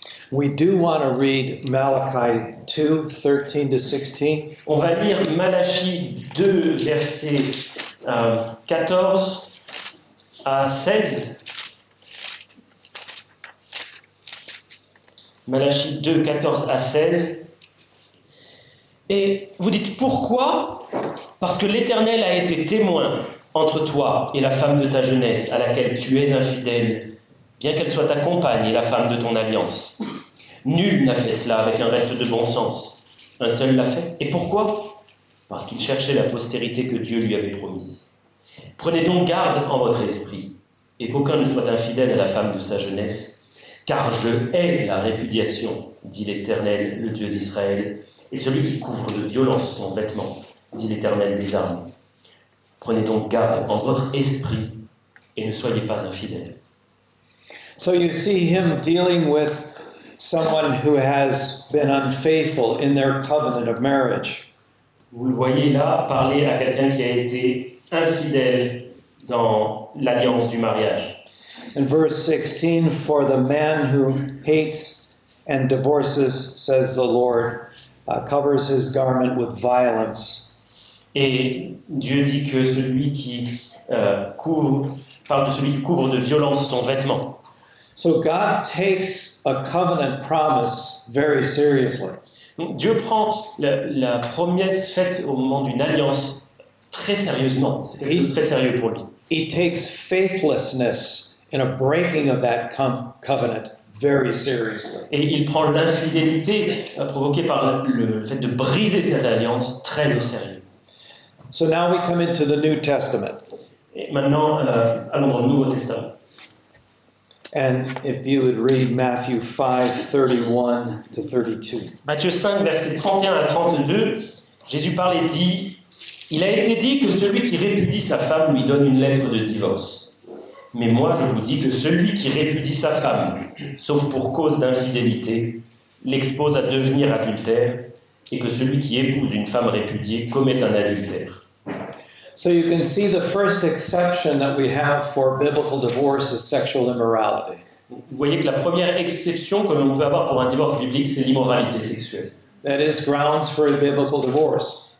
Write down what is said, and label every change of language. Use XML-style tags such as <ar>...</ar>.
<en>We do want to read Malachi 2, 13 to 16.</en> <fr>On va lire Malachie 2, versets 14 à 16. Malachie 2, 14 à 16. Et vous dites pourquoi ? Parce que l'Éternel a été témoin entre toi et la femme de ta jeunesse, à laquelle tu es infidèle, bien qu'elle soit ta compagne et la femme de ton alliance. Nul n'a fait cela avec un reste de bon sens. Un seul l'a fait. Et pourquoi ? Parce qu'il cherchait la postérité que Dieu lui avait promise. Prenez donc garde en votre esprit, et qu'aucun ne soit infidèle à la femme de sa jeunesse, car je hais la répudiation, dit l'Éternel, le Dieu d'Israël, et celui qui couvre de violence son vêtement, dit l'Éternel des armées. Prenez donc garde en votre esprit, et ne soyez pas infidèles.</fr> <en>So you see him dealing with someone who has been unfaithful in their covenant of marriage.</en> <fr>Vous le voyez là, parler à quelqu'un qui a été infidèle dans l'alliance du mariage.</fr> <en>In verse 16, for the man who hates and divorces, says the Lord, covers his garment with violence.</en> <fr>Et Dieu dit que celui qui parle de celui qui couvre de violence son vêtement.</fr> <en>So God takes a covenant promise very seriously.</en> <fr>Donc Dieu prend la promesse faite au moment d'une alliance très sérieusement. C'est quelque chose de très sérieux pour lui.</fr> <en>He takes faithlessness in a breaking of that covenant very seriously.</en> <fr>Et il prend l'infidélité provoquée par le fait de briser cette alliance très au sérieux.</fr> <en>So now we come into the New Testament.</en> <fr>Et maintenant, allons dans le Nouveau Testament.</fr> <en>And if you would read Matthew 5:31 to 32.</en> <fr>Matthieu 5, versets 31 à 32, Jésus parle et dit « Il a été dit que celui qui répudie sa femme lui donne une lettre de divorce. Mais moi je vous dis que celui qui répudie sa femme, sauf pour cause d'infidélité, l'expose à devenir adultère, et que celui qui épouse une femme répudiée commet un adultère. »</fr> <en>So you can see the first exception that we have for biblical divorce is sexual immorality.</en> <fr>Vous voyez que la première exception que l'on peut avoir pour un divorce biblique, c'est l'immoralité sexuelle.</fr> <en>That is grounds for a biblical divorce.</en>